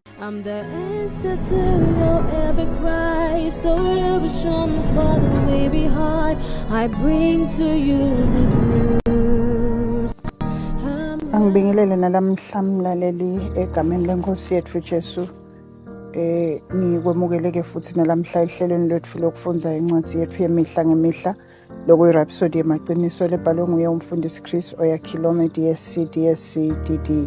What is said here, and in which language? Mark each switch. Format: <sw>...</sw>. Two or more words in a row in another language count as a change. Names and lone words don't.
<en>I'm the answer to your every cry. Solution for the way behind. I bring to you the news.</en> <ss>Angibingelele nalamhla mlaleli egameni lenkosi yethu Jesu. Ngikwemukele futhi nalamhla ehlelweni lethu lokufunda incwadi yethu yemihla ngemihla lokuyi-Rhapsody yemaqiniso lebhalwe nguye umfundisi Chris Oyakhilome DSC DD.</ss>